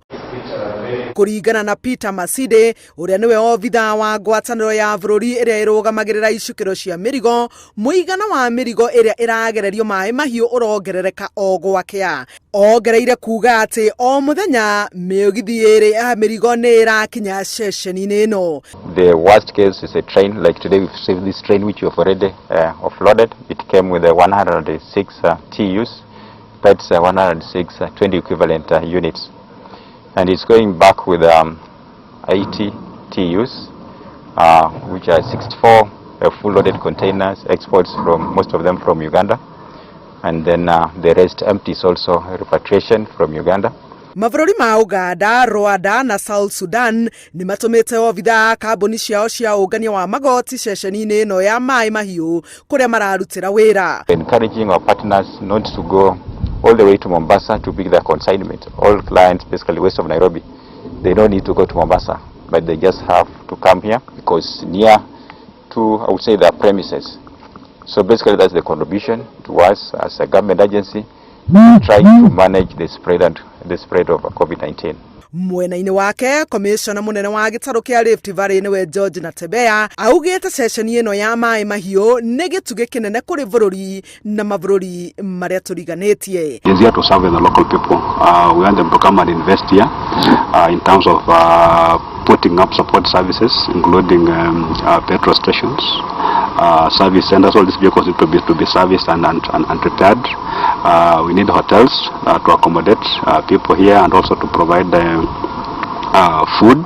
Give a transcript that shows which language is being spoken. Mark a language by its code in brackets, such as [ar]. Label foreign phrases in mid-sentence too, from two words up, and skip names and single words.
[ki] Kũringana na Peter Masinde ũrĩa nĩwe obitha wa ngwatanĩro ya bũrũri ĩrĩa ĩrũgamagĩrĩra icukĩro cia mĩrigo, mũigana wa mĩrigo ĩrĩa ĩragererio maĩ mahiũ ũrongerereka o gwakĩa. Ongereire kuga atĩ o mũthenya mĩũgithi ĩrĩ ya mĩrigo nĩ ĩrakinya ceceni-inĩ ĩno. [en] The worst case is a train, like today we've received this train which we have already offloaded. It came with 106 TUs, that's 106 20 equivalent units. And it's going back with 80 TUs, which are 64 full-loaded containers, exports from most of them from Uganda, and then the rest empties also repatriation from Uganda. [ki] Mabũrũri ma Uganda, Rwanda na South Sudan nĩ matũmĩte obitha kambuni ciao cia ũngania wa magoti ceceni-inĩ ĩno ya maĩ mahiũ kũrĩa mararutĩra wĩra. [en] Encouraging our partners not to go all the way to Mombasa to pick their consignment. All clients, basically west of Nairobi, they don't need to go to Mombasa, but they just have to come here because near to, I would say, their premises. So basically that's the contribution to us as a government agency, trying to manage the spread of COVID-19. [ki] Mwena-inĩ wake, komishona mũnene wa gĩtarũ kĩa Rift Valley nĩwe George Natembeya augĩte ceceni ĩno ya maĩ mahiũ nĩ gĩtugĩ kĩnene kũrĩ bũrũri na mabũrũri marĩa tũriganĩtie. [en] Is here to serve the local people. We want them to come and invest here in terms of putting up support services, including petrol stations, service centers. All these vehicles need to be serviced and repaired. We need hotels to accommodate people here and also to provide food.